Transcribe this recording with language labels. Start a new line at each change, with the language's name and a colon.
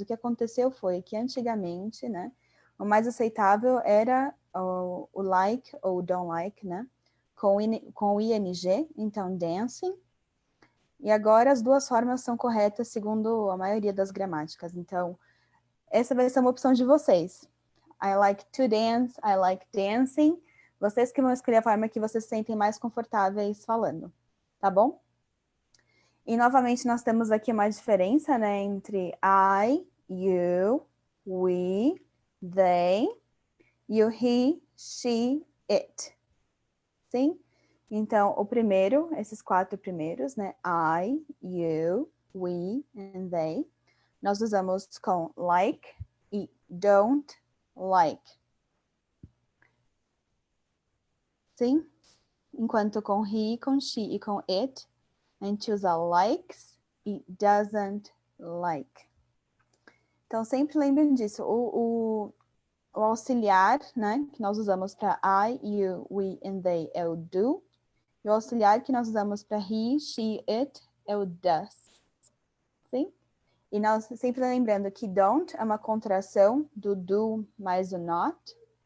Portuguese: O que aconteceu foi que antigamente, né, o mais aceitável era o like ou don't like, né, com o ing, então dancing. E agora as duas formas são corretas segundo a maioria das gramáticas. Então, essa vai ser uma opção de vocês.
English: I like to dance, I like dancing.
Portuguese: Vocês que vão escolher a forma que vocês se sentem mais confortáveis falando, tá bom? E, novamente, nós temos aqui uma diferença, né, entre
English: I, you, we, they, you, he, she, it.
Portuguese: Sim? Então, o primeiro, esses 4 primeiros, né,
English: I, you, we, and they,
Portuguese: nós usamos com like e don't like. Sim? Enquanto com he, com she e com it, a gente usa likes e
English: doesn't like.
Portuguese: Então, sempre lembrem disso. O auxiliar, né, que nós usamos para
English: I, you, we and they
Portuguese: é o do. E o auxiliar que nós usamos para he, she, it é o does. Sim? E nós sempre lembrando que don't é uma contração do do mais o not.